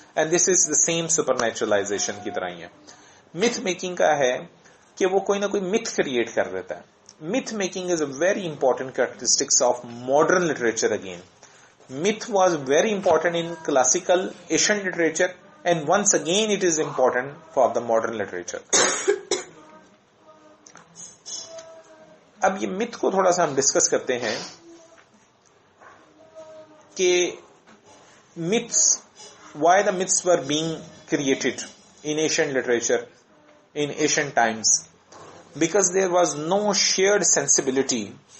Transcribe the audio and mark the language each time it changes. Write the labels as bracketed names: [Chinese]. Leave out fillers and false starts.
[English] And this is the same supernaturization [Urdu] کی طرح ہی ہے. myth making کا ہے کہ وہ کوئی نہ کوئی myth کریٹ کر دیتا ہے. [English] myth making is a very important characteristics of modern literature again. Myth was very important in classical Asian literature, and once again it is important for the modern literature. [Urdu] اب یہ myth کو تھوڑا سا ہم discuss کرتے ہیں [English] کہ myths, why the myths were being created in ancient literature in ancient times, because there was no shared sensibility.